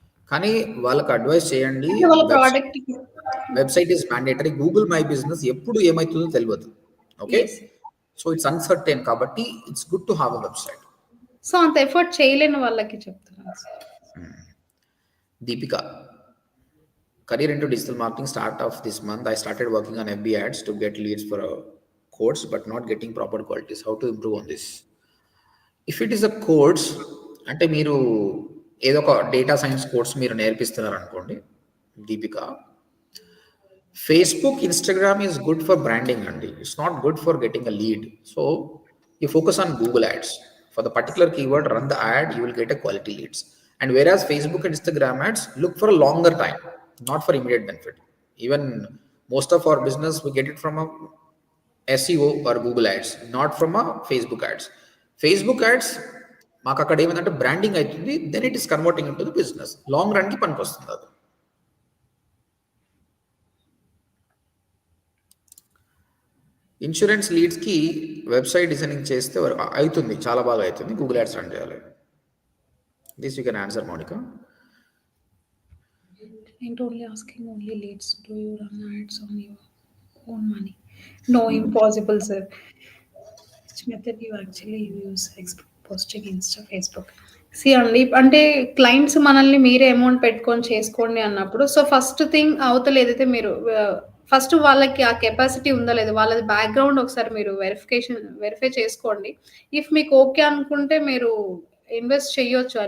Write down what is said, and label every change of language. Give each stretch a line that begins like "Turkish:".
Telugu: కానీ వాళ్ళకి అడ్వైస్ చేయండి. అంటే వాళ్ళ ప్రొడక్ట్‌కి
English: Website is mandatory.
Telugu: Google my business ఎప్పుడు ఏమైతుందో తెలవదు.
English: Okay. Yes. So, it's uncertain కాబట్టి it's good to have a website.
Telugu: So, అంత ఎఫర్ట్ చేయలేని వాళ్ళకి చెప్తున్నాను sir.
English: Deepika, career into digital marketing start of this month. I started working on FB ads to get leads for a course, but not getting proper qualities. How to improve on this? If it is a course,
Telugu: అంటే మీరు ఏదో ఒక data science course మీరు నేర్పిస్తున్నారు అనుకోండి Deepika, Facebook, Instagram is good for branding అండి.
English: It's not good for getting a lead. So you focus on Google ads. For the particular keyword, run the ad, you will get a quality leads. And whereas Facebook and Instagram ads look for a longer time, not for immediate benefit. Even most of our business, we get it from a SEO or Google ads, not from a Facebook ads. Facebook ads,
Telugu: మాకు అక్కడ ఏమైందంటే branding అవుతుంది,
English: Then it is converting in to the business.
Telugu: Long రన్కి పనికి వస్తుంది అది. Insurance లీడ్స్కి website designing చేస్తే అవుతుంది, చాలా బాగా అవుతుంది. గూగుల్ యాడ్స్ రన్ చేయాలి.
English: This you can answer Monica. Client only asking only leads. Do you run ads on your own money? No, impossible, sir. Which method you actually use? Posting Insta, Facebook.
Telugu: See అండి అంటే clients మనల్ని మీరే amount పెట్టుకొని చేసుకోండి అన్నప్పుడు so first thing అవతల ఏదైతే మీరు ఫస్ట్ వాళ్ళకి ఆ కెపాసిటీ ఉందా లేదా వాళ్ళది బ్యాక్‌గ్రౌండ్ ఒకసారి మీరు వెరిఫై చేసుకోండి. ఇఫ్ మీకు ఓకే అనుకుంటే మీరు ఇన్వెస్ట్ చేయొచ్చు.